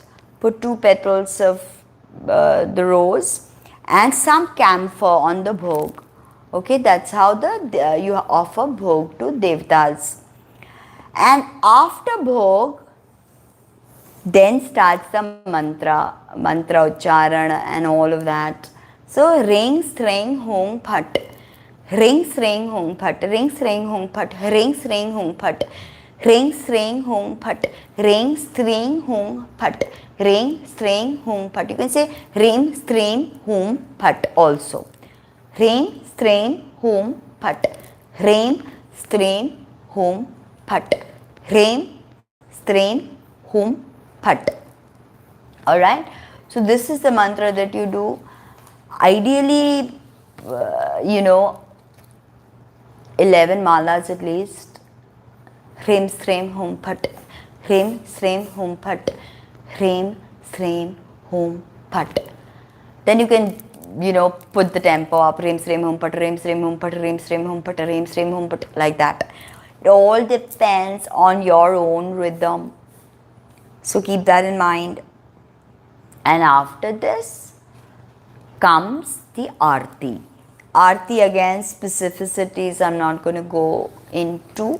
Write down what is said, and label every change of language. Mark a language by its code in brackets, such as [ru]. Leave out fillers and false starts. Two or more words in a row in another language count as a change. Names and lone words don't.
[en] Put 2 petals of the rose and some camphor on the bhog. Okay, that's how you offer bhog to devtas. And after bhog, then starts the mantra ucharan and all of that. [sa] So ring sring hung phat, ring sring hung phat, ring sring hung phat, ring sring hung phat, ring sring hung phat, ring string hung phat, ring string hung phat. [en] You can say [sa] ring string hung phat [en] also. [sa] Ring string hung phat, ring string hung phat, ring string hum. Phat. [en] Alright, so this is the mantra that you do. Ideally, 11 malas at least. [sa] Hrim Srim Hum Phat. Hrim Srim Hum Phat. Hrim Srim Hum Phat. [en] Then you can, put the tempo up. [sa] Hrim Srim Hum Phat. Hrim Srim Hum Phat. Hrim Srim Hum Phat. Hrim Srim Hum Phat. [en] Like that. It all depends on your own rhythm. So keep that in mind. And after this comes the Aarti. Aarti, again, specificities I'm not going to go into.